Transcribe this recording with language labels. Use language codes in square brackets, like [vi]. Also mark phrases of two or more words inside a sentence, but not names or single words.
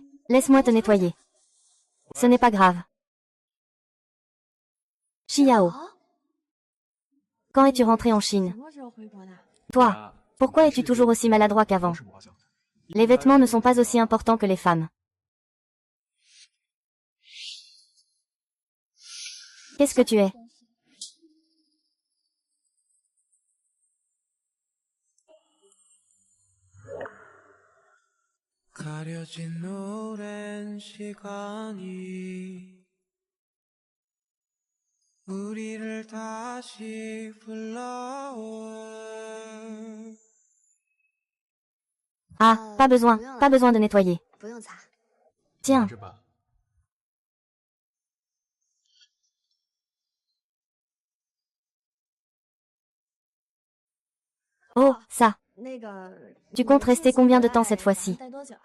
[fr] Laisse-moi te nettoyer. Ce n'est pas grave. Xiao. Quand es-tu rentré en Chine? Toi, pourquoi es-tu toujours aussi maladroit qu'avant? Les vêtements ne sont pas aussi importants que les femmes. Qu'est-ce que tu es? [ko] 가려진 오랜 시간이 우리를 다시 불러와. [fr] Ah, pas besoin de nettoyer. [zh] 不用擦。 [fr] Tiens, [zh] 拿着吧。 [fr] oh, ça. [zh] 那个， [fr] Tu comptes rester combien de temps cette [zh] 打算 [fr] fois-ci? [zh] 待多久啊？